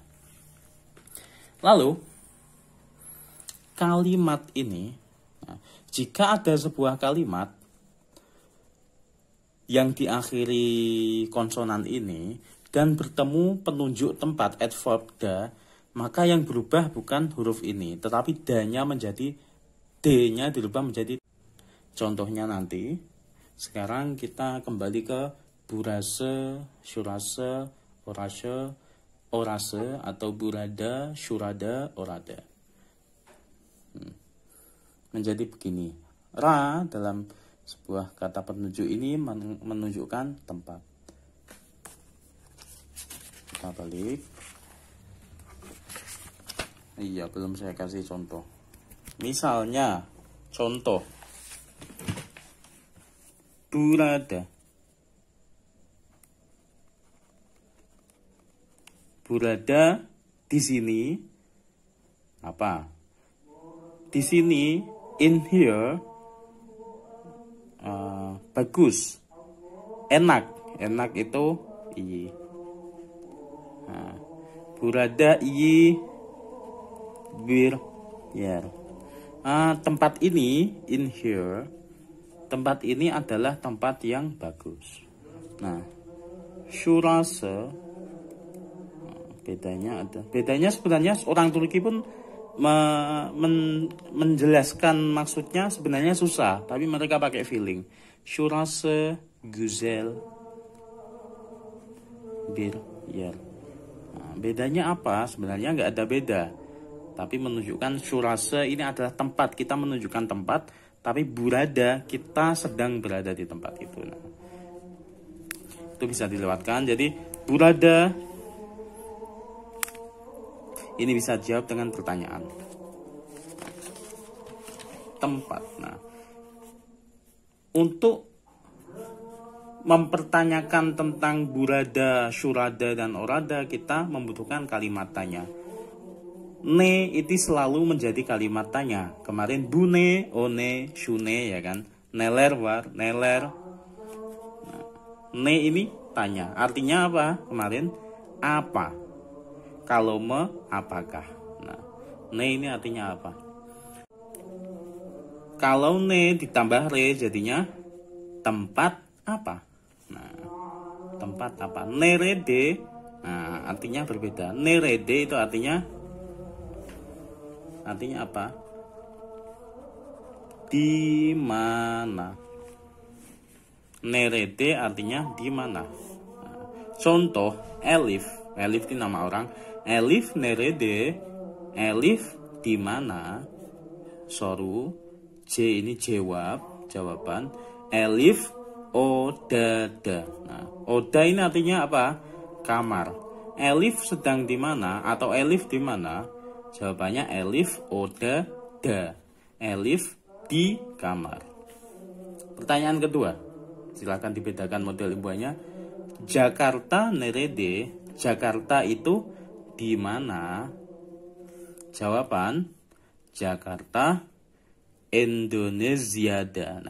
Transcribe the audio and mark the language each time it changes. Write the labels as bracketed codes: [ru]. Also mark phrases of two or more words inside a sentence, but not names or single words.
[id] Lalu kalimat ini, jika ada sebuah kalimat yang diakhiri konsonan ini dan bertemu penunjuk tempat adverb da, maka yang berubah bukan huruf ini, tetapi da-nya menjadi D-nya dirubah menjadi. Contohnya nanti. Sekarang kita kembali ke burase, syurase, orase atau burada, syurada, orada. Menjadi begini. Ra dalam sebuah kata penunjuk ini menunjukkan tempat. Kita balik. Iya, belum saya kasih contoh. Misalnya, contoh. Burada. Burada di sini apa? Di sini, [en] in here, [id] bagus, enak. Enak itu [tr] iyi. Nah, burada iyi bir yer. [id] Tempat ini, [en] in here, [id] tempat ini adalah tempat yang bagus. Nah, şurası, bedanya ada. Bedanya sebenarnya orang Turki pun menjelaskan maksudnya sebenarnya susah, tapi mereka pakai feeling. [tr] Şurası güzel bir yer. [id] Nah, bedanya apa? Sebenarnya nggak ada beda, tapi menunjukkan şurası ini adalah tempat, kita menunjukkan tempat, tapi burada kita sedang berada di tempat itu. Nah, itu bisa dilewatkan. Jadi burada ini bisa dijawab dengan pertanyaan. Tempat. Nah, untuk mempertanyakan tentang burada, şurada, dan orada, kita membutuhkan kalimat tanya. Ne itu selalu menjadi kalimat tanya. [tr] Kemarin bu ne, o ne, şu ne, [id] ya kan. [tr] Neler var, neler. [id] Nah, ne ini tanya. Artinya apa? Kemarin apa. Kalau me, apakah. Nah, ne ini artinya apa? Kalau ne ditambah re jadinya tempat apa? Nah, tempat apa? Nerede, nah, artinya berbeda. Nerede itu artinya apa? Di mana. Nerede artinya di mana. Nah, contoh Elif. Elif itu nama orang. Elif nerede. Elif di mana. Soru. J ini jawaban. [tr] Elif odada. [id] Nah, oda ini artinya apa? Kamar. Elif sedang di mana atau Elif di mana? Jawabannya Elif odada. Elif di kamar. Pertanyaan kedua. Silakan dibedakan model imbuhannya. Jakarta nerede. Jakarta itu di mana? Jawaban Jakarta Indonesiada.